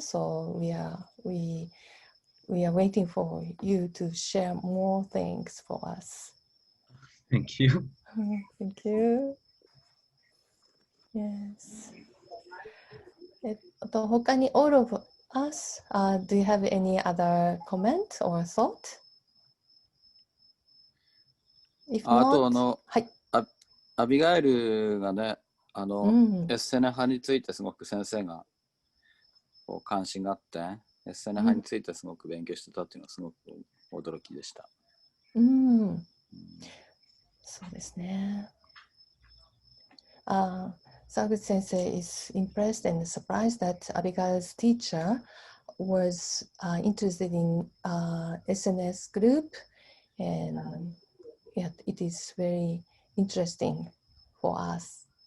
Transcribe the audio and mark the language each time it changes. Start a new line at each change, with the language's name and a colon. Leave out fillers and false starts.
English: So we are waiting for you to share more things for us. Thank you. Thank you. Yes. 他に all of us, do you have any other comment or thought? If あ not, と
Japanese: はい。アビガエルがね、エッセネ派についてすごく先生がこう関心があって、エッセネ派についてすごく勉強してたっていうのはすごく驚きでした。そうですね。
English: Sagut Sensei is impressed and surprised that Abigail's teacher was interested in SNS group, and yeah, it is very interesting for us.